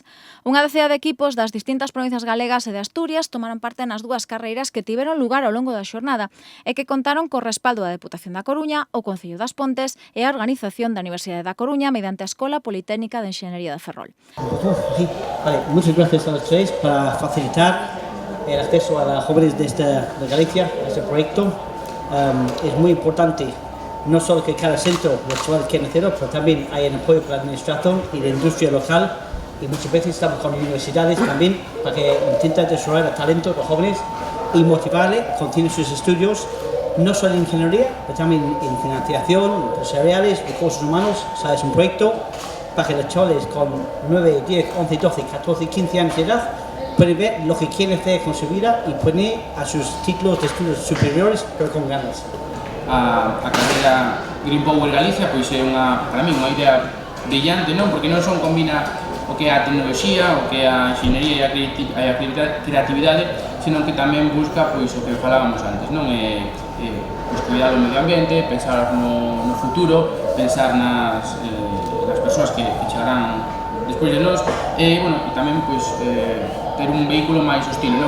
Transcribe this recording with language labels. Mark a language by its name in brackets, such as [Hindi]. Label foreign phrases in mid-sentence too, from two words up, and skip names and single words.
[Galician] Unha decena de equipos das distintas provincias galegas e de Asturias tomaron parte nas dúas carreiras que tiveron lugar ao longo da xornada e que contaron co respaldo da Deputación da Coruña, o Concello das Pontes e a organización da Universidade da Coruña mediante a Escola Politécnica de Enxeñería de Ferrol. [Spanish] Sí. Vale, muchas gracias a los tres para facilitar el acceso a los jóvenes de Galicia a este proyecto. Es muy importante no solo que cada centro virtual quiera hacerlo, pero también hay el apoyo para la administración y la industria local, y muchas veces estamos con universidades también para que intenten desarrollar el talento de los jóvenes y motivarles a continuar sus estudios, no solo en ingeniería, pero también en financiación, empresariales, recursos humanos. O sea, es un proyecto para que los chavales con 9, 10, 11, 12, 14, 15 años de edad pueden ver lo que quieren hacer con su vida y poner a sus títulos de estudios superiores, pero con ganas. [Galician] A carreira Green Power Galicia pois é para mí unha idea brillante, non? Porque non son combina o que é a tecnoloxía, o que é a enxeñería e a creatividade, senón que tamén busca pois o que falábamos antes, non? Pues cuidar o medio ambiente, pensar no futuro, pensar nas persoas que chegarán despois de nós, e tamén pues, ter un vehículo máis hostil, no?